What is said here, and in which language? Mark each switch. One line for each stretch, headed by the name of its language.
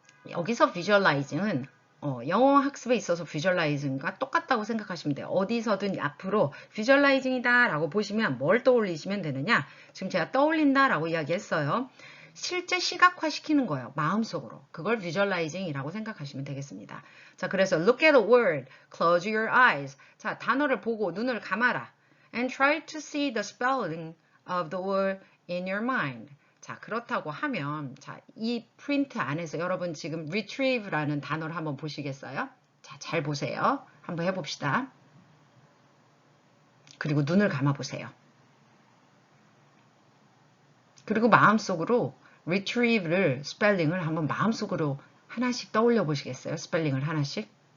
Korean: 여기서 visualizing은 영어 학습에 있어서 visualizing과 똑같다고 생각하시면 돼요. 어디서든 앞으로 visualizing이다 라고 보시면 뭘 떠올리시면 되느냐? 지금 제가 떠올린다 라고 이야기했어요. 실제 시각화시키는 거예요. 마음속으로. 그걸 visualizing이라고 생각하시면 되겠습니다. 자, 그래서
English: look at a word, close your eyes.
Korean: 자, 단어를 보고 눈을 감아라.
English: And try to see the spelling of the word in your mind.
Korean: 자, 그렇다고 하면 자, 이 프린트 안에서 여러분 지금 retrieve라는 단어를 한번 보시겠어요? 자, 잘 보세요. 한번 해봅시다. 그리고 눈을 감아보세요. 그리고 마음속으로 retrieve를 스펠링을 한번 마음속으로 하나씩 떠올려 보시겠어요? 스펠링을 하나씩.